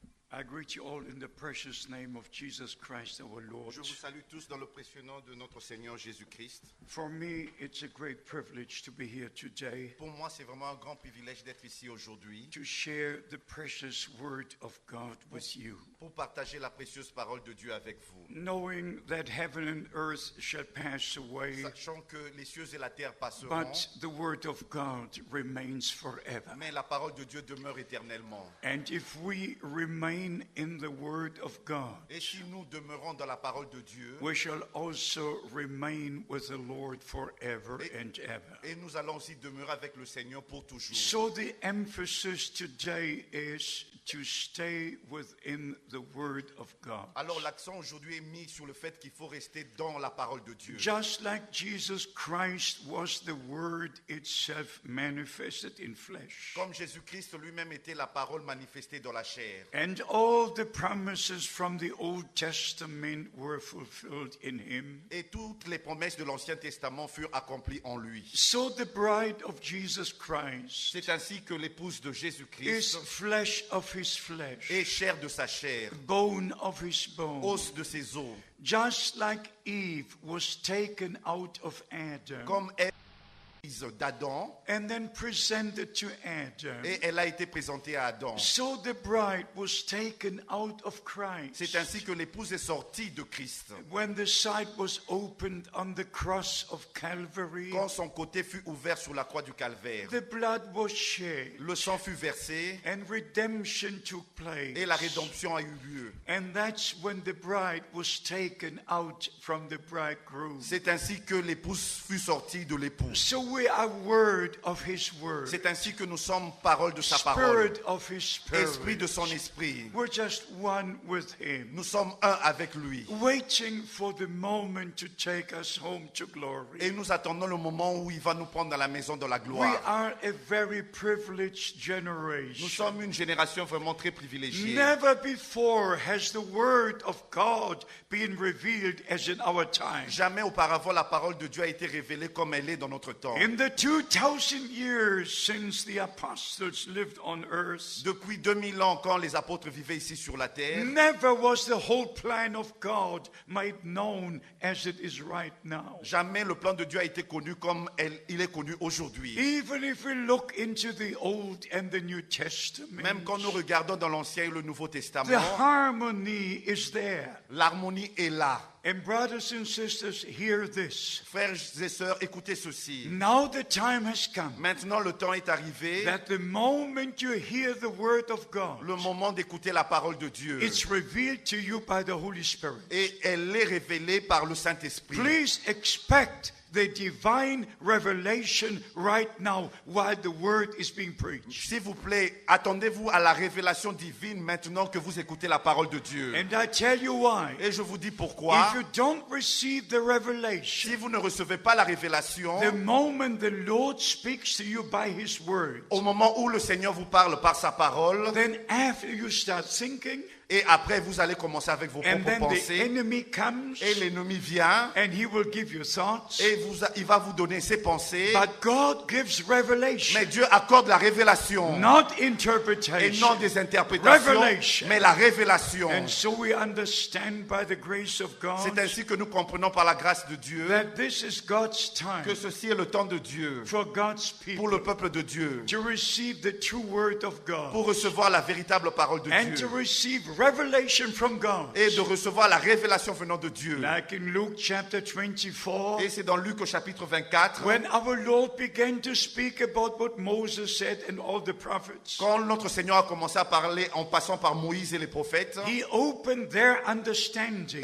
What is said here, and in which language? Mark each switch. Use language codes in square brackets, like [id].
[en] I greet you all in the precious name of Jesus Christ our Lord. [fr] Je vous salue tous dans le précieux nom de notre Seigneur Jésus-Christ. [en] For me, it's a great privilege to be here today [fr] Pour moi, c'est vraiment un grand privilège d'être ici aujourd'hui [en] to share the precious word of God with you. [fr] pour partager la précieuse parole de Dieu avec vous. [en] Knowing that heaven and earth shall pass away, [fr] Sachant que les cieux et la terre passeront, [en] but the word of God remains forever. [fr] mais la parole de Dieu demeure éternellement. [en] And if we remain in the word of God, [fr] Et si nous demeurons dans la parole de Dieu, [en] we shall also remain with the Lord forever and ever. [fr] et nous allons aussi demeurer avec le Seigneur pour toujours. [en] So the emphasis today is to stay within the word of God. [fr] Alors l'accent aujourd'hui est mis sur le fait qu'il faut rester dans la parole de Dieu. [en] Just like Jesus Christ was the word itself manifested in flesh. [fr] Comme Jésus-Christ lui-même était la parole manifestée dans la chair. [en] And all the promises from the Old Testament were fulfilled in him. [fr] Et toutes les promesses de l'Ancien Testament furent accomplies en lui. [en] So the bride of Jesus Christ [fr] C'est ainsi que l'épouse de [en] is [fr] Jésus-Christ [en] flesh of his flesh, [fr] est chair de sa chair, [en] bone of his bone. [fr] os de ses os. [en] Just like Eve was taken out of Adam [fr] Comme Ève d'Adam, [en] and then presented to Adam, [fr] et elle a été présentée à Adam. [en] so the bride was taken out of Christ. [fr] C'est ainsi que l'épouse est sortie de Christ. [en] When the side was opened on the cross of Calvary, [fr] Quand son côté fut ouvert sur la croix du Calvaire, [en] the blood was shed [fr] le sang fut versé [en] and redemption took place. [fr] et la rédemption a eu lieu. [en] And that's when the bride was taken out from the bridegroom. [fr] C'est ainsi que l'épouse fut sortie de l'époux. [en] So we are word of his word, [fr] C'est ainsi que nous sommes parole de sa parole, [en] spirit of his [fr] esprit [en] spirit. [fr] de son esprit. [en] We're just one with him, [fr] Nous sommes un avec lui. [en] waiting for the moment to take us home to glory. [fr] Et nous attendons le moment où il va nous prendre dans la maison de la [en] We [fr] gloire. [en] are a very privileged [fr] Nous [en] generation. [fr] sommes une génération vraiment très privilégiée. [en] Never before has the word of God been revealed as in our time. [fr] Jamais auparavant la parole de Dieu a été révélée comme elle est dans notre temps. [en] In the 2000 years since the apostles lived on earth, [fr] Depuis 2000 ans, quand les apôtres vivaient ici sur la terre, [en] never was the whole plan of God made known as it is right now. [fr] jamais le plan de Dieu a été connu comme il est connu aujourd'hui. [en] Even if we look into the Old and the New Testament, [fr] Même quand nous regardons dans l'Ancien et le Nouveau [en] the [fr] Testament, [en] harmony is there. [fr] l'harmonie est là. [en] And brothers and sisters, hear this. [fr] Frères et sœurs, écoutez ceci. [en] Now the time has come [fr] Maintenant, le temps est arrivé, [en] that the moment you hear the word of God, [fr] le moment d'écouter la parole de Dieu. [en] it's revealed to you by the Holy Spirit. [fr] Et elle est révélée par le Saint-Esprit. [en] Please expect the divine revelation right now while the word is being preached. [fr] S'il vous plaît, attendez-vous à la révélation divine maintenant que vous écoutez la parole de Dieu. [en] And I tell you why. [fr] Et je vous dis pourquoi. [en] If you don't receive the revelation, [fr] Si vous ne recevez pas la révélation, [en] the moment the Lord speaks to you by His word, [fr] au moment où le Seigneur vous parle par sa parole, [en] then after you start thinking, [fr] et après vous allez commencer avec vos [en] and [fr] propres [en] then the [fr] pensées, [en] enemy comes, [fr] et l'ennemi vient, [en] and he will give you thoughts, [fr] et il va vous donner ses pensées, [en] but God gives revelation, [fr] mais Dieu accorde la révélation, [en] not [fr] et [en] interpretation. [fr] non des interprétations, [en] Revelation. [fr] mais la révélation. [en] And so we understand by the grace of God [fr] C'est ainsi que nous comprenons par la grâce de Dieu [en] that this is God's time [fr] que ceci est le temps de Dieu [en] for God's [fr] pour le [en] people [fr] peuple de Dieu, [en] to receive the true word of God [fr] pour recevoir la véritable parole de [en] and [fr] Dieu [en] to receive revelation from God. [fr] et de recevoir la révélation venant de Dieu. [en] Like in Luke chapter 24, [fr] Et c'est dans Luc au chapitre 24, [en] when our Lord began to speak about what Moses said and all the prophets, [fr] quand notre Seigneur a commencé à parler en passant par Moïse et les prophètes, [en] He opened their understanding